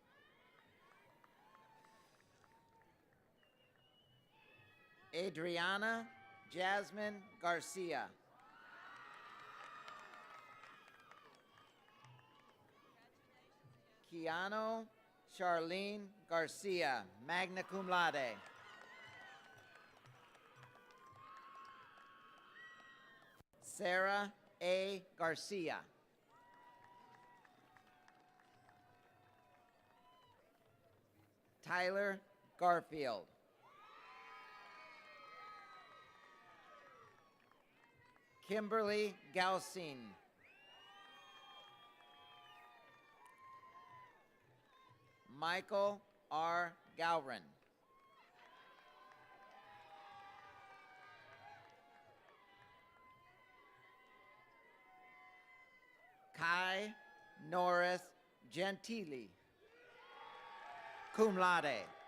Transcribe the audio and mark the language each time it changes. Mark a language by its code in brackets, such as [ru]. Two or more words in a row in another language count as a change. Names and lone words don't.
[en] Adriana Jasmine Garcia. Keanu Charlene Garcia, [la] magna cum laude. [en] Sarah A. Garcia. Tyler Garfield. Kimberly Galsine. Michael R. Gowron. Kai Norris Gentili, [la] cum laude.